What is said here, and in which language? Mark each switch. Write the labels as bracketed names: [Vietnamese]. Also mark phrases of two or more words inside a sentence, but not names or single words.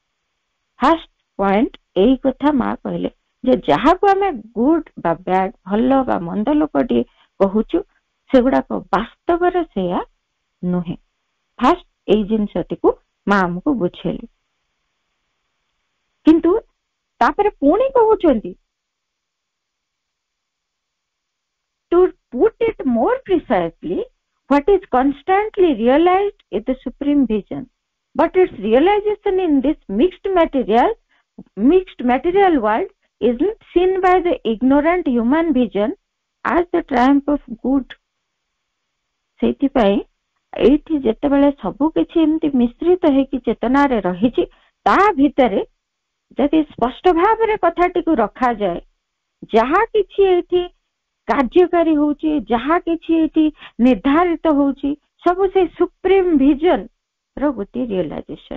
[English] first point [Odia] ଏଇ କଥା ମା କହିଲେ, ଯେ ଯାହାକୁ ଆମେ ଗୁଡ୍ ବା ବ୍ୟାଡ୍, ଭଲ ବା ମନ୍ଦ ଲୋକଟିଏ କହୁଛୁ, ସେଗୁଡାକ ବାସ୍ତବରେ ସେଇଆ ନୁହେଁ। ଫାଷ୍ଟ ଏଇ ଜିନିଷଟିକୁ ମା ଆମକୁ ବୁଝେଇଲେ। କିନ୍ତୁ ତାପରେ ପୁଣି କହୁଛନ୍ତି, [English] to put it more precisely, what is constantly realized is the supreme vision, but its realization in this mixed material world isn't seen by the ignorant human vision as the triumph of good. [Odia] ସେଇଥିପାଇଁ ଏଇଠି ଯେତେବେଳେ ସବୁ କିଛି ଏମିତି ମିଶ୍ରିତ ହେଇକି ଚେତନାରେ ରହିଛି, ତା ଭିତରେ ଯଦି ସ୍ପଷ୍ଟ ଭାବରେ କଥାଟିକୁ ରଖାଯାଏ, ଯାହା କିଛି ଏଇଠି କାର୍ଯ୍ୟକାରୀ ହଉଛି, ଯାହା କିଛି ଏଇଠି ନିର୍ଦ୍ଧାରିତ ହଉଛି, ସବୁ ସେଇ [English] supreme vision [Odia] ର ଗୋଟିଏ ରିଅଲାଇଜେସନ।